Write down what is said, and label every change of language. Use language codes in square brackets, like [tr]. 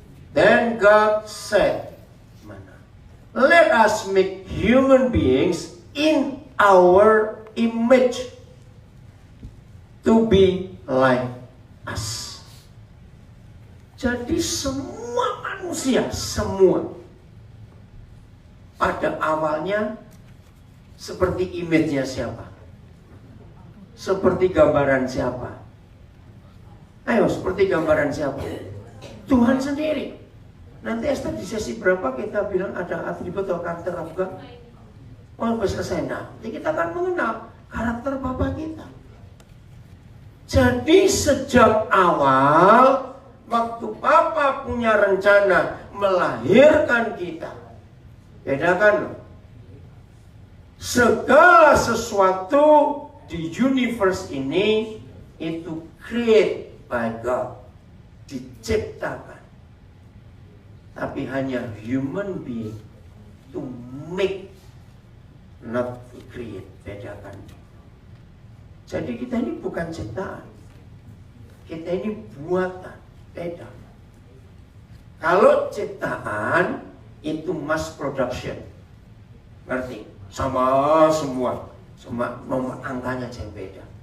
[en] Then God said, let us make human beings in our image to be like us. [id] Jadi semua manusia, semua pada awalnya seperti image-nya siapa? Seperti gambaran siapa? Ayo, seperti gambaran siapa? Tuhan sendiri. Nanti Esther di sesi berapa kita bilang ada atribut atau karakter apa? Oh, selesai. Nah, nanti kita akan mengenal karakter Bapa kita. Jadi sejak awal, waktu Bapa punya rencana melahirkan kita, bedakan loh. Segala sesuatu di universe ini itu [en] create by God, [id] diciptakan. Tapi hanya [en] human being to make, not to create. [id] Bedakan. Jadi kita ini bukan ciptaan, kita ini buatan. Beda. Kalau ciptaan itu mass production, ngerti? Sama semua, cuma nomor angkanya yang beda.